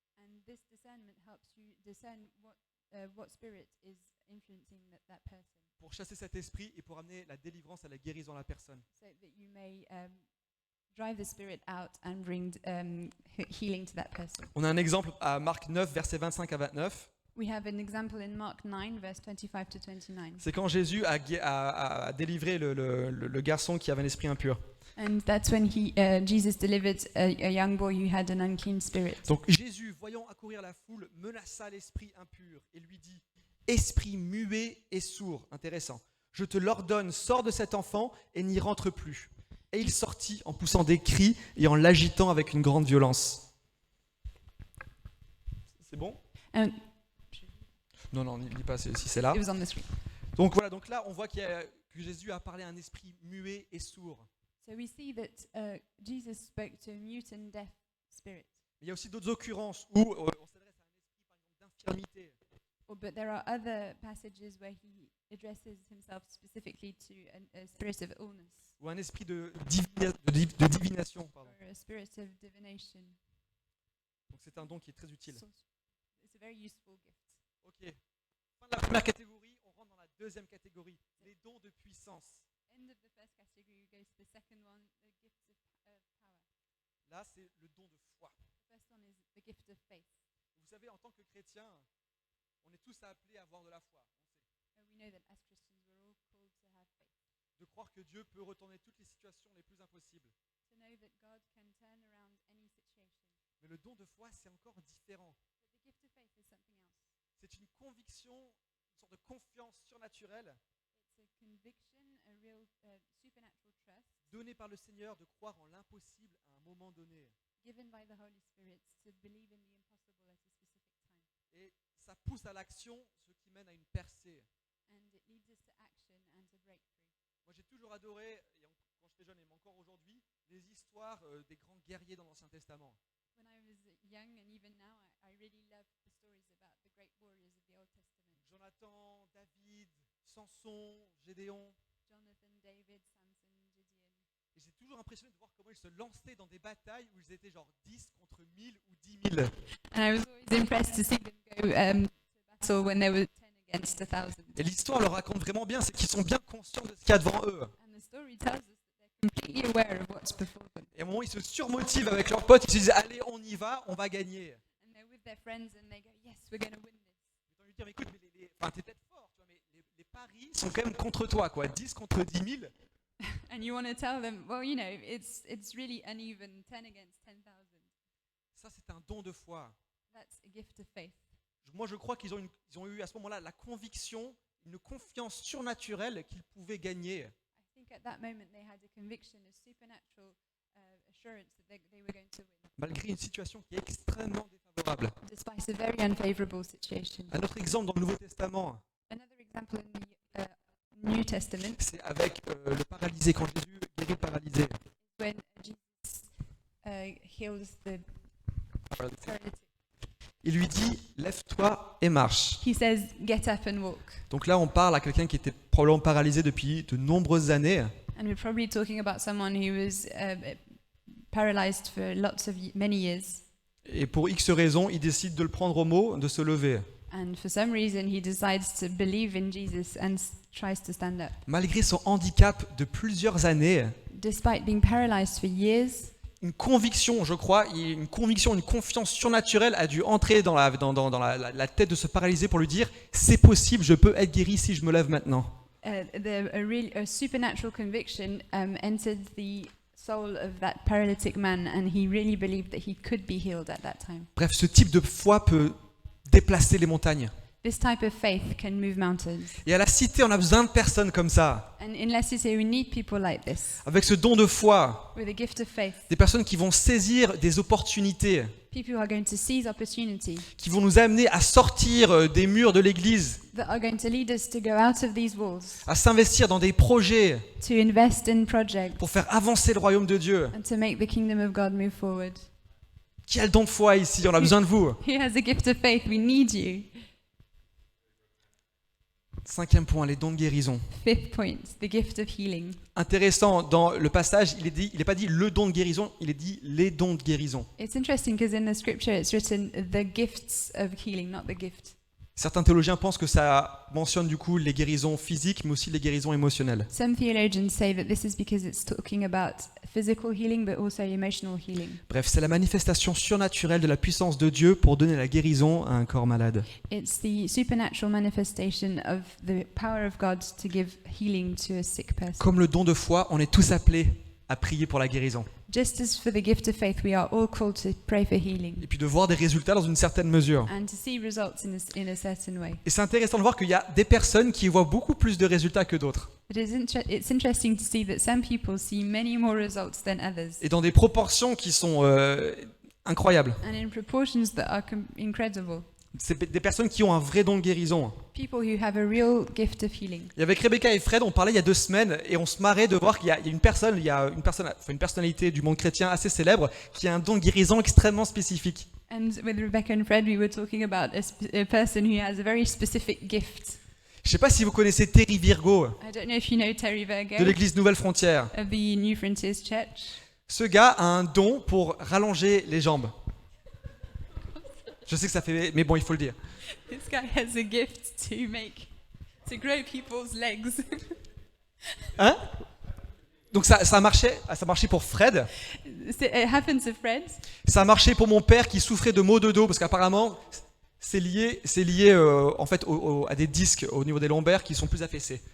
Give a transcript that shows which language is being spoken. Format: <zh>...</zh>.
<en>And this discernment helps you discern what spirit is influencing that person,</en> <fr>Pour chasser cet esprit et pour amener la délivrance à la guérison à la personne.</fr> <en>so that you may drive the spirit out and bring healing to that person.</en> <fr>On a un exemple à Marc 9, versets 25 à 29.</fr> <en>We have an example in Mark 9, verse 25 to 29.</en> <fr>C'est quand Jésus a délivré le garçon qui avait un esprit impur.</fr> <en>And that's when Jesus delivered a young boy who had an unclean spirit.</en> <fr>Donc Jésus, voyant accourir la foule, menaça l'esprit impur et lui dit « Esprit muet et sourd », intéressant, « je te l'ordonne, sors de cet enfant et n'y rentre plus. » Et il sortit en poussant des cris et en l'agitant avec une grande violence. C'est bon ?</fr> <en>And</en> <fr>Non, ne lis pas si c'est là.</fr> <en>it was on the screen.</en> <fr>Donc voilà, donc là on voit que Jésus a parlé à un esprit muet et sourd.</fr> <en>So we see that Jesus spoke to a mute and deaf spirit.</en> <fr>Il y a aussi d'autres occurrences où on s'adresse à un esprit, par exemple, d'infirmité.</fr> <en>But there are other passages where he addresses himself specifically to a spirit of illness</en> <fr>Ou un esprit de divination. Pardon.</fr> <en>or a spirit of divination.</en> <fr>Donc c'est un don qui est très utile.</fr> <en>So it's a very useful gift. Ok.</en> <fr>Fin de la première catégorie, on rentre dans la deuxième catégorie, les dons de puissance.</fr> <en>End of the first category, we go to the second one, the gifts of power.</en> <fr>Là, c'est le don de foi.</fr> <en>The first one is the gift of faith.</en> <fr>Vous savez, en tant que chrétien, on est tous appelés à avoir de la foi. On sait.</fr> <en>We know that as Christians, we're all called to have faith.</en> <fr>De croire que Dieu peut retourner toutes les situations les plus impossibles.</fr> <en>To know that God can turn around any situation.</en> <fr>Mais le don de foi, c'est encore différent.</fr> <en>But the gift of faith is something else.</en> <fr>C'est une conviction, une sorte de confiance surnaturelle</fr> <en>It's a conviction, a real supernatural trust</en> <fr>donnée par le Seigneur de croire en l'impossible à un moment donné.</fr> <en>given by the Holy Spirit to believe in the impossible at a specific time.</en> <fr>Et ça pousse à l'action, ce qui mène à une percée.</fr> <en>And it leads us to action and to breakthrough.</en> <fr>Moi, j'ai toujours adoré, quand j'étais jeune et même encore aujourd'hui, les histoires des grands guerriers dans l'Ancien Testament.</fr> <en>When I was young and even now, I really love the stories about the great warriors of the Old Testament.</en> <fr>Jonathan, David, Samson, Gédéon.</fr> <en>Jonathan, David, Samson, Gideon.</en> <fr>Et j'ai toujours impressionné de voir comment ils se lançaient dans des batailles où ils étaient genre 10 contre 1000 ou 10 000.</fr> <en>And I was always impressed to see them go to battle when they were 10 against 1,000.</en> <fr>Et l'histoire le raconte vraiment bien, c'est qu'ils sont bien conscients de ce qu'il y a devant eux.</fr> <en>And the story tells us that they're completely aware of what's before them.</en> <fr>Et à un moment, ils se surmotivent avec leurs potes, ils se disent allez, on y va, on va gagner.</fr> <en>And they're with their friends and they go, yes, we're going to win this.</en> <fr>J'ai envie de dire, écoute, mais t'es peut-être fort, tu vois, mais les paris sont quand même contre toi, quoi. 10 contre 10 000.</fr> <en>And you want to tell them, well, you know, it's really uneven, 10 against 10,000.</en> <fr>Ça, c'est un don de foi.</fr> <en>That's a gift of faith.</en> <fr>Moi, je crois qu'ils ont eu à ce moment-là la conviction, une confiance surnaturelle qu'ils pouvaient gagner.</fr> <en>I think at that moment they had a conviction, a supernatural assurance that they were going to win,</en> <fr>Malgré une situation qui est extrêmement défavorable.</fr> <en>despite a very unfavorable situation.</en> <fr>Un autre exemple dans le Nouveau Testament,</fr> <en>Another example in the New Testament,</en> <fr>c'est avec le paralysé, quand Jésus guérit le paralysé.</fr> <en>when Jesus heals the paralytic.</en> <fr>Il lui dit, lève-toi et marche.</fr> <en>He says, get up and walk.</en> <fr>Donc là, on parle à quelqu'un qui était probablement paralysé depuis de nombreuses années.</fr> <en>And we're probably talking about someone who was paralyzed for many years.</en> <fr>Et pour X raisons, il décide de le prendre au mot, de se lever.</fr> <en>And for some reason, he decides to believe in Jesus and tries to stand up.</en> <fr>Malgré son handicap de plusieurs années,</fr> <en>Despite being paralyzed for years,</en> <fr>une conviction, je crois, une confiance surnaturelle a dû entrer dans la tête de ce paralysé pour lui dire « C'est possible, je peux être guéri si je me lève maintenant ».</fr> <en>a supernatural conviction entered the soul of that paralytic man, and he really believed that he could be healed at that time.</en> <fr>Bref, ce type de foi peut déplacer les montagnes.</fr> <en>This type of faith can move mountains.</en> <fr>Et à la cité, on a besoin de personnes comme ça,</fr> <en>And in La Cité, we need people like this,</en> <fr>avec ce don de foi,</fr> <en>with a gift of faith,</en> <fr>des personnes qui vont saisir des opportunités,</fr> <en>people who are going to seize opportunity,</en> <fr>qui vont nous amener à sortir des murs de l'église,</fr> <en>that are going to lead us to go out of these walls,</en> <fr>à s'investir dans des projets</fr> <en>to invest in projects,</en> <fr>pour faire avancer le royaume de Dieu.</fr> <en>and to make the kingdom of God move forward.</en> <fr>Qui a le don de foi ici? On a besoin de vous.</fr> <en>Who has a gift of faith? We need you.</en> <fr>5e point, les dons de guérison.</fr> <en>5th point, the gift of healing.</en> <fr>Intéressant, dans le passage, il n'est pas dit le don de guérison, il est dit les dons de guérison.</fr> <en>It's interesting because in the scripture it's written the gifts of healing, not the gift.</en> <fr>Certains théologiens pensent que ça mentionne du coup les guérisons physiques, mais aussi les guérisons émotionnelles.</fr> <en>Some theologians say that this is because it's talking about physical healing but also emotional healing.</en> <fr>Bref, c'est la manifestation surnaturelle de la puissance de Dieu pour donner la guérison à un corps malade.</fr> <en>It's the supernatural manifestation of the power of God to give healing to a sick person.</en> <fr>Comme le don de foi, on est tous appelés à prier pour la guérison.</fr> <en>Just as for the gift of faith, we are all called to pray for healing</en> <fr>Et puis de voir des résultats dans une certaine mesure.</fr> <en>and to see results in a certain way.</en> <fr>Et c'est intéressant de voir qu'il y a des personnes qui voient beaucoup plus de résultats que d'autres.</fr> <en>It's interesting to see that some people see many more results than others,</en> <fr>Et dans des proportions qui sont incroyables.</fr> <en>and in proportions that are incredible.</en> <fr>C'est des personnes qui ont un vrai don de guérison.</fr> <en>People who have a real gift of healing.</en> <fr>Et avec Rebecca et Fred, on parlait il y a 2 semaines et on se marrait de voir qu'il y a une personnalité du monde chrétien assez célèbre qui a un don de guérison extrêmement spécifique.</fr> <en>And with Rebecca and Fred, we were talking about a person who has a very specific gift.</en> <fr>Je ne sais pas si vous connaissez Terry Virgo</fr> <en>I don't know if you know Terry Virgo</en> <fr>de l'église Nouvelle Frontière.</fr> <en>of the New Frontiers Church.</en> <fr>Ce gars a un don pour rallonger les jambes. Je sais que ça fait... Mais bon, il faut le dire.</fr> <en>This guy has a gift to grow people's legs.</en> <fr>Hein? Donc ça marchait pour Fred.</fr> <en>So it happened to Fred.</en> <fr>Ça a marché pour mon père qui souffrait de maux de dos parce qu'apparemment c'est lié en fait à des disques au niveau des lombaires qui sont plus affaissés.</fr>